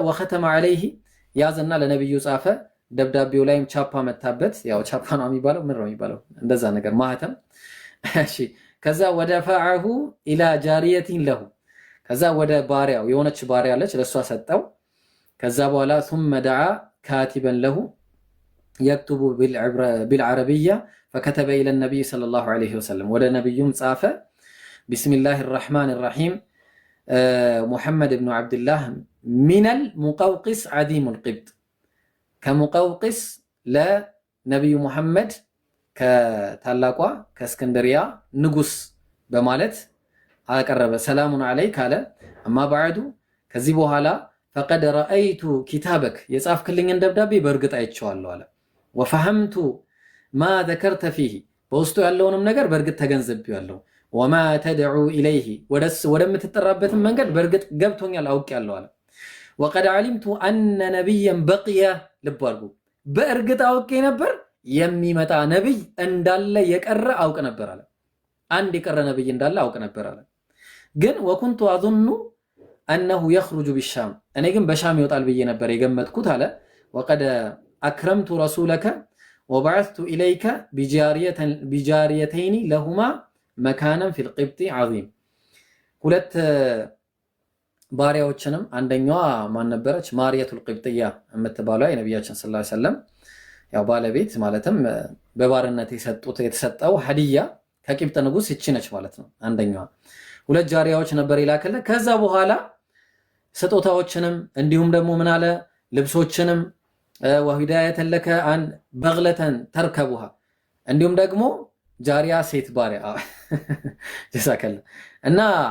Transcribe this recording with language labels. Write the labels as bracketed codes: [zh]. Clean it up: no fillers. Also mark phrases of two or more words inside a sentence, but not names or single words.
[ar] وختم عليه [am] ያዘና ለነብዩ ጻፈ። ደብዳቤው ላይም ቻፓ መታበት። ያው ቻፓ ነው የሚባለው ምን ነው የሚባለው እንደዛ ነገር ማህተም። እሺ ከዛ [ar] ودفعه إلى جارية له [am] ከዛ ወደ ባሪያው የሆነች ባሪያ አለች ለሷ ሰጠው። ከዛ በኋላ [ar] ثم دعا كاتبا له يكتب بالعربية فكتب إلى النبي صلى الله عليه وسلم [am] ወደ ነብዩም ጻፈ [ar] بسم الله الرحمن الرحيم محمد بن عبد الله من المقوقس عديم القبط كمقوقس لنبي محمد [am] ከታላቋ ከእስክንድሪያ ንጉስ በማለት አቀረበ። [ar] سلام عليك [am] አለ። [ar] أما بعد [am] ከዚህ በኋላ [ar] فقد رأيت كتابك [am] የጻፍክልኝን ደብዳቤ በእርግጥ አይቼዋለሁ አለ። [ar] وفهمت ما ذكرت فيه [am] በውስጡ ያለውንም ነገር በእርግጥ ተገንዝቤያለሁ። [ar] وما تدعو إليه [am] ወደምትጠራበትን መንገድ በእርግጥ ገብቶኛል አውቄያለሁ አለ። [ar] وقد علمت أن نبيا بقي [am] ልብ አድርጉ በእርግጥ አውቄ ነበር የሚመጣ ነብይ እንዳለ የቀረ አውቅ ነበር አለ። አንድ የቀረ ነብይ እንዳለ አውቅ ነበር አለ። ግን [ar] وكنت أظن أنه يخرج بالشام [am] እኔ ግን በሻም ይወጣል ብዬ ነበር የገመትኩት አለ። [ar] وقد أكرمت رسولك وبعثت إليك بجاريتين لهما مكانا في القبط عظيم [am] ሁለት ባሪያዎችንም አንደኛዋ ማን ነበረች ማርያቱል ቅብጥያ የምትባለው የነብያችን [ar] صلى الله عليه وسلم [am] ያው ባለቤት ማለትም በባርነት የተሰጠው ሀዲያ ከቂብጥ ንጉስ እቺ ነች ማለት ነው። አንደኛዋ ሁለት ጃሪያዎች ነበር ይላከለ። ከዛ በኋላ ስጦታዎችንም እንዲሁም ደግሞ ምን አለ ልብሶችንም [ar] وهدية لك أن بغلة تركبها [am] እንዲሁም ደግሞ ጃሪያ ሴት ባሪያ ጀዛከለ እና